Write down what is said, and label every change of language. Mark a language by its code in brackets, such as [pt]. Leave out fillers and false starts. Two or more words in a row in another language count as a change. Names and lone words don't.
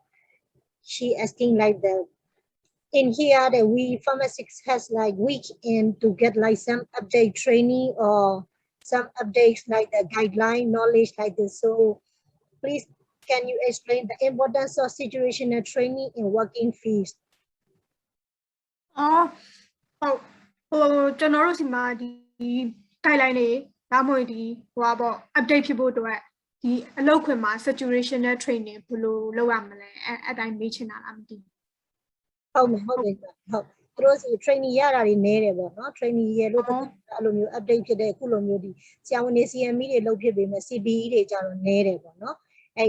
[en] She asking like in here that we pharmacists has like weekend to get like some update training or some updates like the guideline knowledge like this. So please, can you explain the importance of situational training in working fields? [my] ကျွန်တော်တို့စီမှာဒီ guideline တွေဒါမှမဟုတ်ဒီပေါ့ update ဖြစ်ဖို့အတွက်ဒီအလုပ်ခွင်မှာ [en] situational training [my] ဘယ်လိုလုပ်ရမလဲအဲ့တိုင်းမေးချင်တာလားမသိဘူးဟုတ်မယ်ဟုတ်သူတို့စီ training ရတာတွေနည်းတယ်ပေါ့နော် training ရလို့အဲ့လိုမျိုး update ဖြစ်တဲ့အခုလိုမျိုးဒီဆရာဝန်တွေ CME တွေလုပ်ဖြစ်ပေမဲ့ CPD တွေကြတော့နည်းတယ်ပေါ့နော်အဲ့